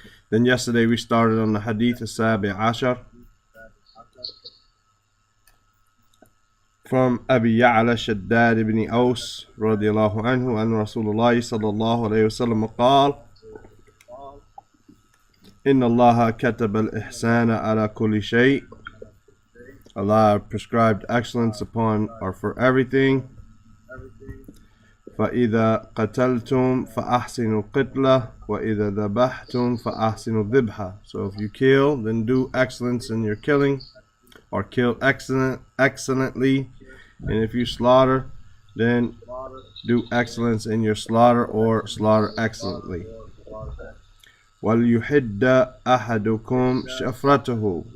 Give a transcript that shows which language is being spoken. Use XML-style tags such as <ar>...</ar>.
<en>Then yesterday we started on the Hadeeth</en> <ar>السابع عشر from Abi Ya'la Shaddad ibn Aus رضي الله عنه أن رسول الله صلى الله عليه وسلم قال إن الله كتب الإحسان على كل شيء.</ar> <en>Allah prescribed excellence upon or for everything.</en> <ar>فإذا قتلتم فأحسنوا القتلة وإذا ذبحتم فأحسنوا الذبحة.</ar> <en>So if you kill, then do excellence in your killing, or kill excellently. And if you slaughter, then do excellence in your slaughter, or slaughter excellently.</en> <ar>وَلْيُحِدَّ أَحَدُكُمْ شَفْرَتَهُ.</ar>